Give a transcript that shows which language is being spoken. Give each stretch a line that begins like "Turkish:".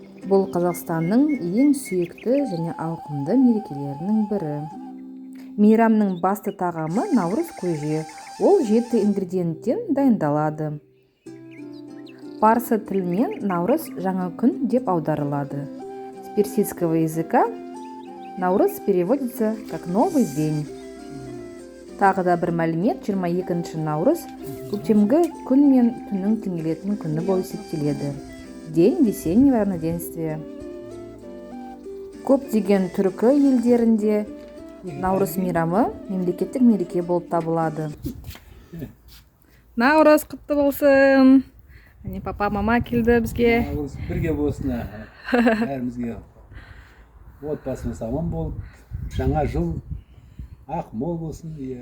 Kazakh: Бұл Қазақстанның ең сүйікті және ауқымды мерекелерінің бірі. Мейрамның басты тағамы наурыз көже. Ол 7 ингредиенттен дайындалады. Парсы тілінен наурыз жаңа күн деп аударылады.
Russian: С персидского языка наурыз переводится как новый день.
Kazakh: Тағы да бір мәлімет, 22 наурыз көктемгі күн мен түннің теңелетін күні болып есептеледі.
Russian: День весеннего равноденствия.
Kazakh: Көптеген түркі елдерінде наурыз мейрамы мемлекеттік мереке болып табылады. Наурыз құтты болсын. Папа, мама келді бізге. Наурыз бірге болсын. Бәрімізге отбасымыз аман болып, жаңа жыл ақ мол болсын.